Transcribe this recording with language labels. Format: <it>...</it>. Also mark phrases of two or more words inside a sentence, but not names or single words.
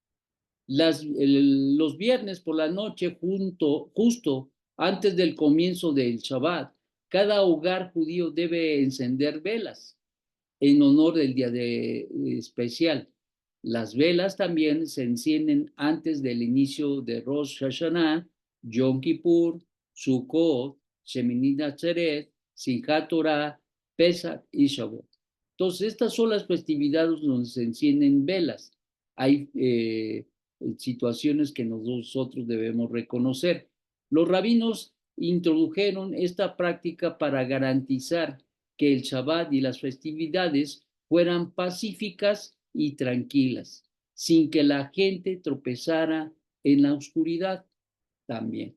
<es>Los viernes por la noche, justo antes del comienzo del Shabbat, cada hogar judío debe encender velas en honor del día especial. Las velas también se encienden antes del inicio de Rosh Hashanah, Yom Kippur, Sukkot, Shemini Atzeret, Simchat Torah, Pesach y Shavuot. Entonces, estas son las festividades donde se encienden velas. Hay situaciones que nosotros debemos reconocer. Los rabinos introdujeron esta práctica para garantizar que el Shabbat y las festividades fueran pacíficas y tranquilas, sin que la gente tropezara en la oscuridad también.</es>